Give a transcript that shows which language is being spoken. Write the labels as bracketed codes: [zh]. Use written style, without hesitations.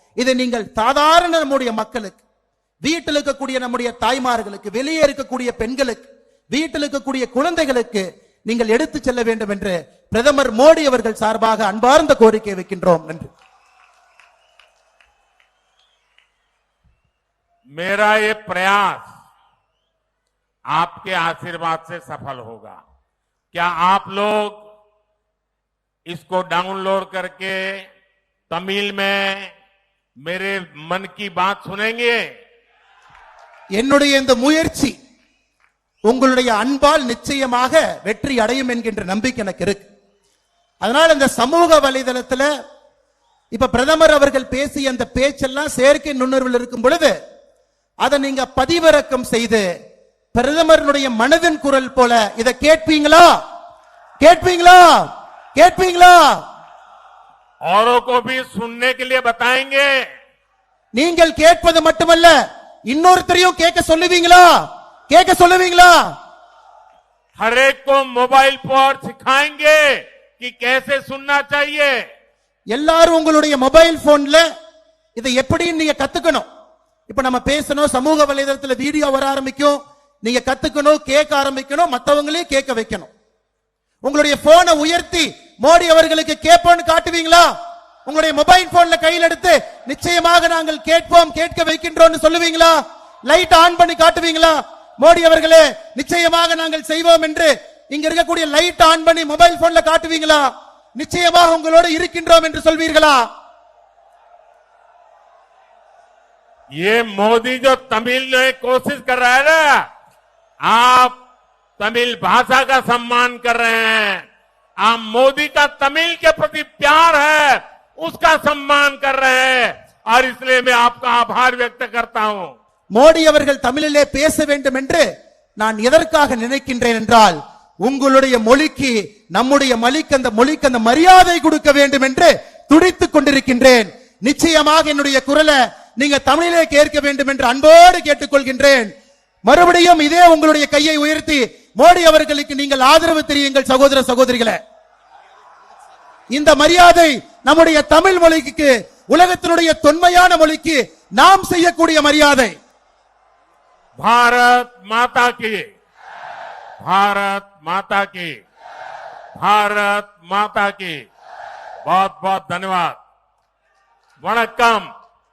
[ta] இதை நீங்கள் சாதாரண நம்முடைய மக்களுக்கு, வீட்டில் இருக்கக்கூடிய நம்முடைய தாய்மார்களுக்கு, வெளியே இருக்கக்கூடிய பெண்களுக்கு, வீட்டில் இருக்கக்கூடிய குழந்தைகளுக்கு நீங்கள் எடுத்து செல்ல வேண்டும் என்று பிரதமர் மோடி அவர்கள் சார்பாக அன்பார்ந்த கோரிக்கை வைக்கின்றோம். நன்றி. [hi] मेरा ये प्रयास आपके आशीर्वाद से सफल होगा। क्या आप लोग इसको डाउनलोड करके तमिल में मेरे मन की बात सुनेंगे? [ta] என்னுடைய இந்த முயற்சி உங்களுடைய அன்பால் நிச்சயமாக வெற்றி அடையும் என்கின்ற நம்பிக்கை எனக்கு இருக்கு. அதனால் இந்த சமூக வலைதளத்துல இப்ப பிரதமர் அவர்கள் பேசிய அந்த பேச்செல்லாம் செயற்கை நுண்ணறிவில் இருக்கும் பொழுது அதை நீங்க பதிவிறக்கம் செய்து பிரதமருடைய மனதின் குரல் போல இதை கேட்பீங்களா? கேட்பீங்களா? கேட்பீங்களா? [hi] औरों को भी सुनने के लिए बताएंगे। [ta] நீங்கள் கேட்பது மட்டுமல்ல, இன்னொருத்தரையும் கேட்க சொல்லுவீங்களா? கேட்க சொல்லுவீங்களா? [hi] हर एक को मोबाइल पर सिखाएंगे कि कैसे सुनना चाहिए। [ta] எல்லாரும் உங்களுடைய மொபைல் போன்ல இதை எப்படி நீங்க கத்துக்கணும். இப்ப நம்ம பேசணும், சமூக வலைதளத்துல வீடியோ வர ஆரம்பிக்கும், நீங்க கத்துக்கணும், கேட்க ஆரம்பிக்கணும், மத்தவங்களையும் கேட்க வைக்கணும். உங்களுடைய போனை உயர்த்தி மோடி அவர்களுக்கு கேட்போம்னு காட்டுவீங்களா? உங்களுடைய மொபைல் போன்ல கையில் எடுத்து நிச்சயமாக நாங்கள் கேட்போம், கேட்க வைக்கின்றோம் சொல்லுவீங்களா? லைட் ஆன் பண்ணி காட்டுவீங்களா? மோடி அவர்களே நிச்சயமாக நாங்கள் செய்வோம் என்று இங்க இருக்கக்கூடிய லைட் ஆன் பண்ணி மொபைல் போன்ல காட்டுவீங்களா? நிச்சயமாக உங்களோடு இருக்கின்றோம் என்று சொல்வீர்களா? [hi] ये मोदी जो तमिल में कोशिश कर रहा है ना, आप तमिल भाषा का सम्मान कर रहे हैं, आप मोदी का तमिल के प्रति प्यार है उसका सम्मान कर रहे हैं, और इसलिए मैं आपका आभार व्यक्त करता हूं. [ta] மோடி அவர்கள் தமிழிலே பேச வேண்டும் என்று நான் எதற்காக நினைக்கின்றேன் என்றால், உங்களுடைய மொழிக்கு, நம்முடைய மொழிக்கு அந்த மரியாதை கொடுக்க வேண்டும் என்று துடித்துக் கொண்டிருக்கின்றேன். நிச்சயமாக என்னுடைய குரலை நீங்க தமிழிலே கேட்க வேண்டும் என்று அன்போடு கேட்டுக்கொள்கின்றேன். மறுபடியும் இதே உங்களுடைய கையை உயர்த்தி மோடி அவர்களுக்கு நீங்கள் ஆதரவு தெரியுங்கள் சகோதர சகோதரிகளே. இந்த மரியாதை நம்முடைய தமிழ் மொழிக்கு, உலகத்தினுடைய தொன்மையான மொழிக்கு நாம் செய்யக்கூடிய மரியாதை. [hi] भारत माता की, भारत माता की, भारत माता की. बहुत बहुत धन्यवाद. वणक्कम.